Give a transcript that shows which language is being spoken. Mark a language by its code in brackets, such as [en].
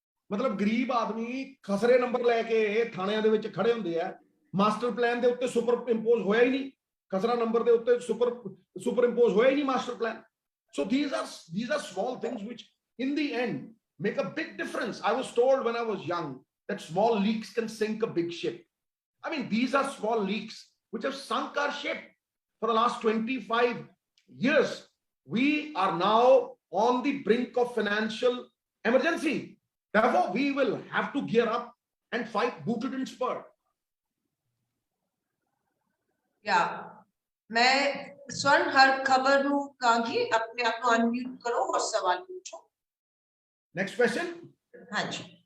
[pa] ਮਤਲਬ ਗਰੀਬ ਆਦਮੀ ਖਸਰੇ ਨੰਬਰ ਲੈ ਕੇ ਥਾਣਿਆਂ ਦੇ ਵਿੱਚ ਖੜੇ ਹੁੰਦੇ ਆ। ਮਾਸਟਰ ਪਲਾਨ ਦੇ ਉੱਤੇ ਸੁਪਰ ਇੰਪੋਜ਼ ਹੋਇਆ ਹੀ ਨਹੀਂ, ਖਸਰਾ ਨੰਬਰ ਦੇ ਉੱਤੇ ਸੁਪਰ ਇੰਪੋਜ਼ ਹੋਇਆ ਹੀ ਨਹੀਂ master plan. [en] So these are small things which in the end make a big difference. I was told when I was young that small leaks can sink a big ship. I mean, these are small leaks which have sunk our ship for the last 25 years. We are now on the brink of financial emergency. Therefore, we will have to gear up and fight booted and spurred. Yeah. [pa] मैं स्वर्ण हर खबर ਨੂੰ ਕਹਾਂਗੀ ਆਪਣੇ ਆਪ ਨੂੰ unmute ਕਰੋ [hi] और सवाल पूछो। [en] Next question. [hi] हाँ जी।